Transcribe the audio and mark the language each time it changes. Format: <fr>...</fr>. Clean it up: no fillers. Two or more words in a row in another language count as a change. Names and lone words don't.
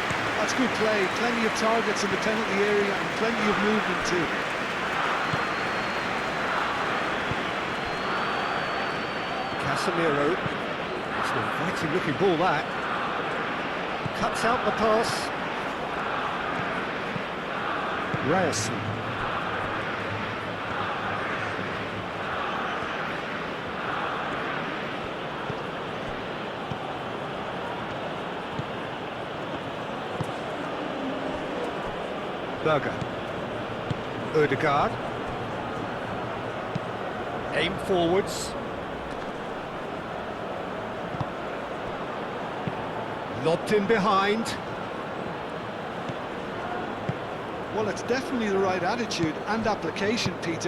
<en>That's good play. Plenty of targets in the penalty area and plenty of movement too. Casemiro. It's an inviting looking ball, that. Cuts out the pass. Ryerson. Berger. Ødegaard. Aim forwards. Lobbed in behind. Well, it's definitely the right attitude and application, Peter.</en>